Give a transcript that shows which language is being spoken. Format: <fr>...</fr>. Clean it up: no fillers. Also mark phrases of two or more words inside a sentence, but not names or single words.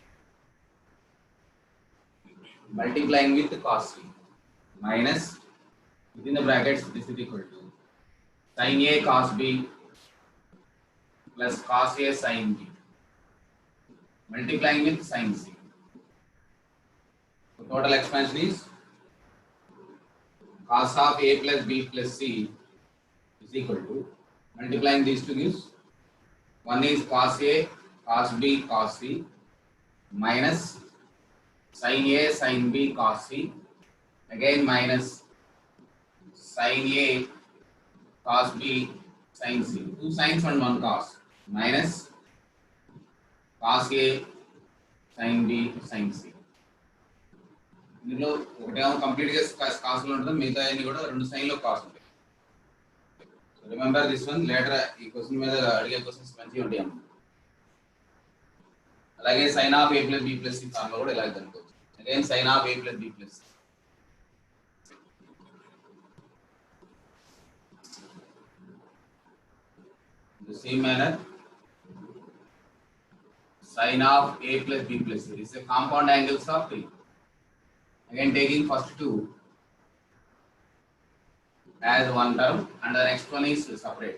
<en>Multiplying with cos c minus within the brackets this is equal to sin a cos b plus cos a sin b multiplying with sin c. So total expansion is cos of a plus b plus c is equal to multiplying these two gives one is cos a cos b cos c minus sin a sin b cos c again minus sin a cos b sin c. Two sines and one cos minus cos a sin b sin c.</en> <te>ఇందులో ఒకటేమో కంప్లీట్గా కాస్లో ఉంటుంది, మిగతా అన్ని కూడా రెండు సైన్లో కాస్ ఉంటాయి.</te> <en>remember this one later</en> <te>ఈ క్వశ్చన్ మీద అడిగే క్వశ్చన్స్ మంచిగా ఉంటాయి అన్నమాట.</te> <en>అలాగే sine of a plus b plus c formula</en> <te>కూడా ఇలాగే కనుకోవచ్చు.</te> <en>again sine of a plus b plus c. The same manner sin of a plus b plus c is a compound angles of 3. Again taking first two as one term and the next one is separate.</en>